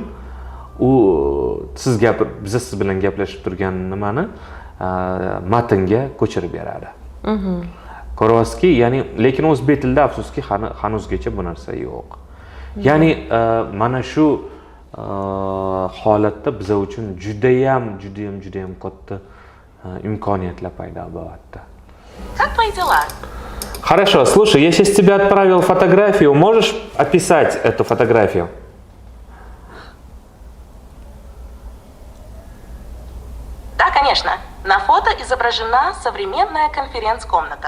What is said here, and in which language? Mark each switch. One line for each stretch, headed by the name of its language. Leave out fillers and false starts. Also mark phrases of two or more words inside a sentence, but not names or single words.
Uzbek: U biz siz bilan gaplashib turgan nimani matnga ko'chirib beradi. Ko'ryapsizki, ya'ni lekin o'zbek tilida afsuski hanuzgacha bu narsa yo'q. Ya'ni mana shu holatda biz uchun judayam katta imkoniyatlar paydo bo'lyapti.
Russian: Как твои дела? Хорошо, слушай, я сейчас тебе отправил фотографию, можешь описать эту фотографию? Да, конечно. На фото изображена современная конференц-комната.